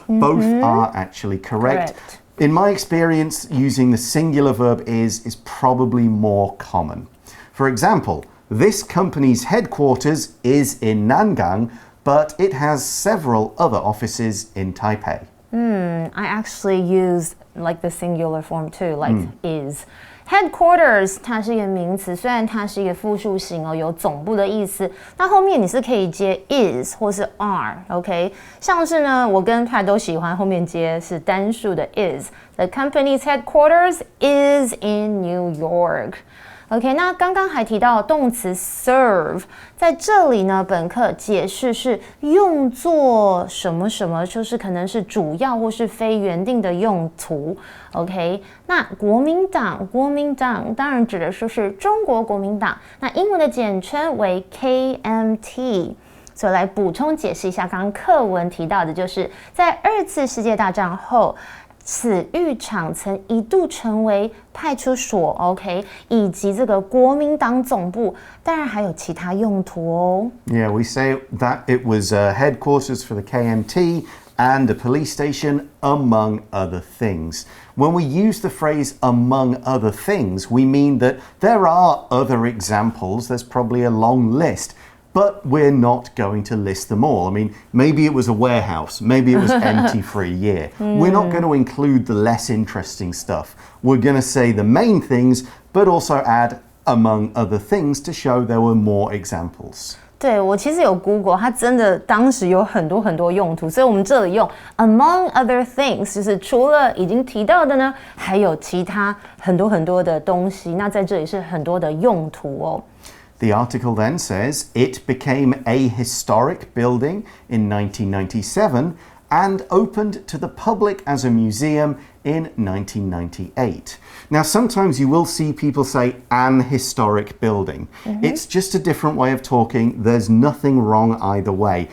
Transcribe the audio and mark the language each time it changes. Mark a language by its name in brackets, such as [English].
[English] Both are actually correct. In my experience, using the singular verb is probably more common. For example, this company's headquarters is in Nangang, but it has several other offices in Taipei. I actually use like the singular form too, like is. [Chinese] Headquarters 它是一个名词，虽然它是一个复数形哦，有总部的意思。那后面你是可以接 is 或是 are，OK？像是呢，我跟派都喜欢后面接是单数的 is。 [English] The company's headquarters is in New York。 [Chinese] OK， 那刚刚还提到动词 serve， 在这里呢，本课解释是用作什么什么，就是可能是主要或是非原定的用途。 OK， 那国民党当然指的是中国国民党，那英文的简称为 KMT。所以来补充解释一下，刚刚课文提到的就是在2次世界大战后。此浴场曾一度成为派出所 ，OK， 以及这个国民党总部，当然还有其他用途哦。 [English] Yeah, we say that it was headquarters for the KMT and a police station, among other things. When we use the phrase among other things, we mean that there are other examples. There's probably a long list. But we're not going to list them all. I mean, maybe it was a warehouse. Maybe it was empty for a year. We're not going to include the less interesting stuff. We're going to say the main things, but also add among other things to show there were more examples. [Chinese] 对，我其实有 Google， 它真的当时有很多用途，所以我们这里用 [English] among other things， [Chinese] 就是除了已经提到的呢，还有其他很多的东西。那在这里是很多的用途哦。 [English] The article then says it became a historic building in 1997 and opened to the public as a museum in 1998. Now, sometimes you will see people say an historic building. It's just a different way of talking. There's nothing wrong either way.